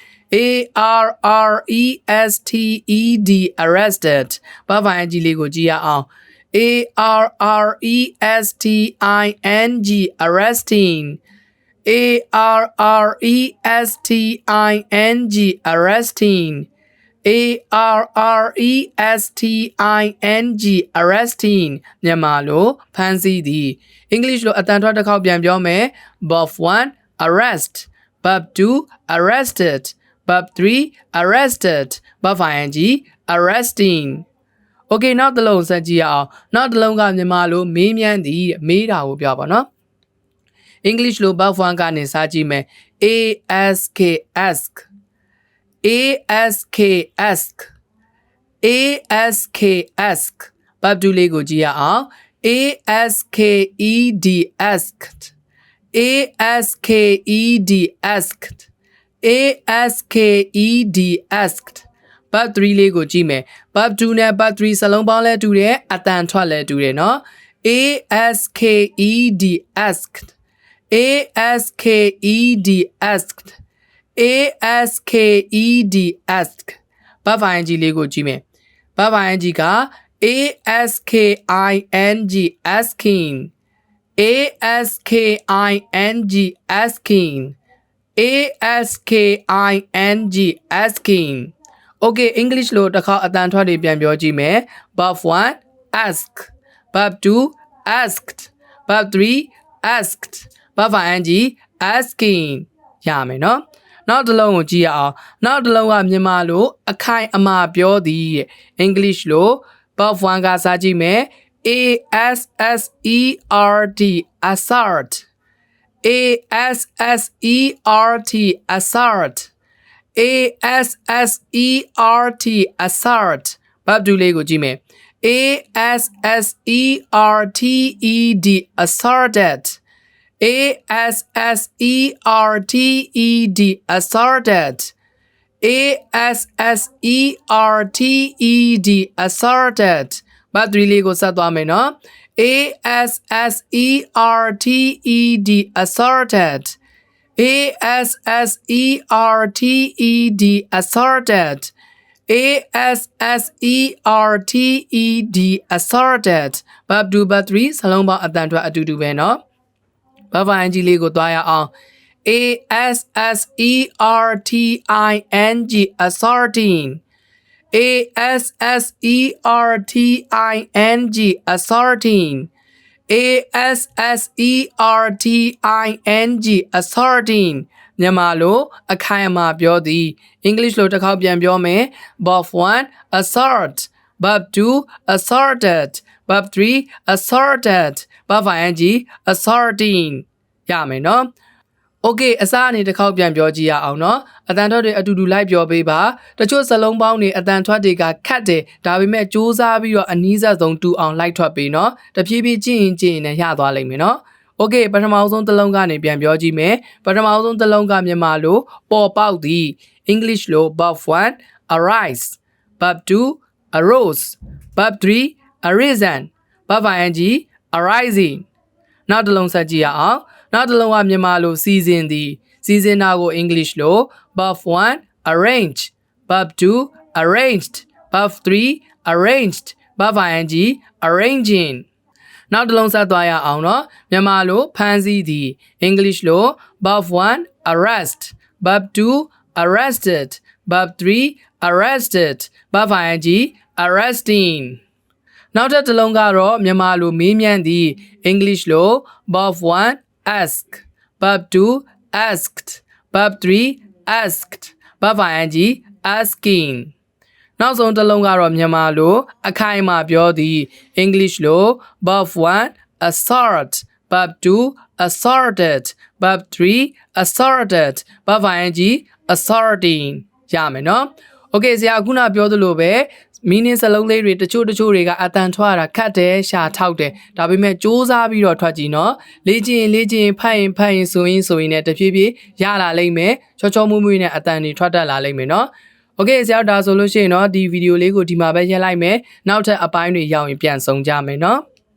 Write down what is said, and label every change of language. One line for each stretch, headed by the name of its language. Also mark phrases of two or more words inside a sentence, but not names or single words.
English: ARRESTED arrested
Burmese: ဘာဖိုင်ကြီးလေးကိုကြည့်ရအောင်
English: ARRESTING arresting ARRESTING arresting ARRESTING arresting
Burmese: မြန်မာလိုဖမ်းဆီး သည် English လိုအတန်ထွက်တစ်ခေါက်ပြန်ပြောမယ်
English: verb 1 arrest verb 2 arrested verb 3 arrested verb ing arresting Okay
Burmese: နောက်တစ်လုံးဆက်ကြည့်ရအောင်နောက်တစ်လုံးကမြန်မာလိုမေးမြန်းသည်မေးတာကိုပြောပါနော် English လို
English: verb 1
Burmese: ကနေစကြည့်မယ်
English: ask ask ask ask ask ask verb 2
Burmese: လေးကိုကြည့်ရအောင်
English: ASKED asked ASKED asked ASKED asked verb 3
Burmese: လေးကိုကြည့်မယ်
English: verb 2
Burmese: နဲ့
English: verb 3
Burmese: စလုံးပေါင်းလဲတူတယ်အတန်ထွက်လဲတူတယ်เนาะ
English: ASKED asked ASKED asked asked ask verb ing
Burmese: လေးကိုကြည့်မယ်
English: verb ing
Burmese: က
English: asking asking asking asking asking asking Okay English
Burmese: လို့တစ်ခါအတန်ထွက်တွေပြန်ပြောကြည့်မယ်
English: verb 1 ask verb 2 asked verb 3 asked verb ing asking
Burmese: ရမယ်နော်နောက်တစ်လုံးကိုကြည့်ရအောင်နောက်တစ်လုံးကမြန်မာလိုအခိုင်အမာပြောသည် English လို့
English: verb 1
Burmese: ကစားကြည့်မယ်
English: assert assert assert assert assert assert verb 2
Burmese: လေးကိုကြည့်မယ် asserted
English: asserted asserted asserted asserted asserted verb 3
Burmese: လေးကိုဆက်သွားမယ်နော် asserted
English: asserted asserted asserted asserted asserted verb 2 verb 3
Burmese: စလုံးပေါင်းအတန်ထွက်အတူတူပဲနော်
English: verb ing
Burmese: လေးကိုသွားရအောင် asserting
English: asserting asserting asserting asserting asserting
Burmese: မြန်မာလိုအခိုင်အမာပြောသည် English လိုတစ်ခေါက်ပြန်ပြော မယ်
English: verb 1 assert verb 2 asserted verb 3 asserted verb ing asserting
Burmese: ရမယ်နော် Okay အစားအနေတစ်ခေါက်ပြန်ပြောကြည့်ရအောင်နော်အတန်ထွက်တွေအတူတူလိုက်ပြောပေးပါတချို့စလုံးပေါင်းတွေအတန်ထွက်တွေကခတ်တယ်ဒါပေမဲ့စူးစမ်းပြီးတော့အနည်းဆက်ဆုံး တူအောင်လိုက်ထွက်ပေးနော်တဖြည်းဖြည်းကြည့်ရင်နဲ့ရသွားလိမ့်မယ်နော် Okay ပထမဆုံးတစ်လုံးကနေပြန်ပြောကြည့်မယ်ပထမဆုံးတစ်လုံးကမြန်မာလိုပေါ်ပေါက်သည် English လို
English: verb 1 arise verb 2 arose verb 3 arisen verb ing arising
Burmese: နောက်တစ်လုံး ဆက်ကြည့်ရအောင်နောက်တစ်လုံးကမြန်မာလိုစီစဉ်သည်စီစဉ်တာကို English လို
English: verb 1 arrange verb 2 arranged verb 3 arranged verb ing arranging
Burmese: နောက်တစ်လုံးဆက်သွားရအောင်နော်မြန်မာလိုဖမ်းဆီး သည် English လို
English: verb 1 arrest verb 2 arrested verb 3 arrested verb ing arresting
Burmese: နောက်တစ်လုံးကတော့မြန်မာလိုမေးမြန်းသည် English လို
English: verb 1 ask verb 2 asked verb 3 asked verb ing asking
Burmese: နောက်ဆုံးတစ်လုံးကတော့မြန်မာလိုအခိုင်အမာပြောသည် English လို
English: verb 1 assert verb 2 asserted verb 3 asserted verb ing asserting
Burmese: ရမယ်နော် Okay ဆရာခုနပြောသလိုပဲ meaning စလုံးလေးတွေတချို့တွေကအတန်ထွက်တာခတ်တယ်ရှာထောက်တယ်ဒါပေမဲ့စူးစမ်းပြီးတော့ထွက်ကြည့်နော်လေ့ကျင့်ဖတ်ရင်ဆိုရင်နဲ့တဖြည်းဖြည်းရလာလိမ့်မယ်ချောမွေ့နဲ့အတန်တွေထွက်တတ်လာလိမ့်မယ်နော် Okay ဆရာဒါဆိုလို့ရှိရင်တော့ဒီဗီဒီယိုလေးကိုဒီမှာပဲရပ်လိုက်မယ်နောက်ထပ်အပိုင်းတွေရောက်ရင်ပြန်ဆုံကြမယ်နော်